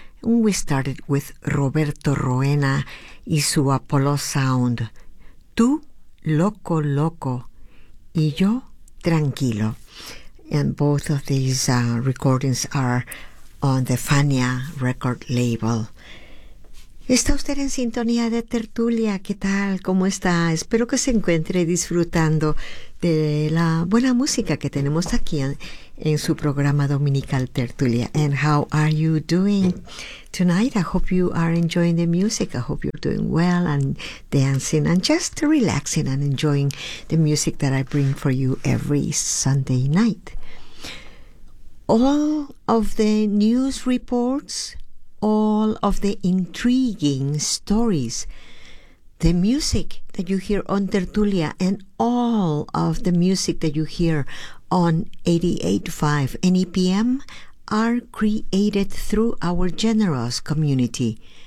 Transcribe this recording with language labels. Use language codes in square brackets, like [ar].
[en] And we started with Roberto Roena y su Apollo Sound. [es] Tú, loco, loco, y yo, tranquilo. [en] And both of these recordings are on the Fania record label. [es] ¿Está usted en sintonía de tertulia? ¿Qué tal? ¿Cómo está? Espero que se encuentre disfrutando de la buena música que tenemos aquí en su programa dominical Tertulia. [en] And how are you doing tonight? I hope you are enjoying the music. I hope you're doing well and dancing and just relaxing and enjoying the music that I bring for you every Sunday night. All of the news reports, all of the intriguing stories, the music that you hear on Tertulia, and all of the music that you hear on 88.5 NEPM are created through our generous community.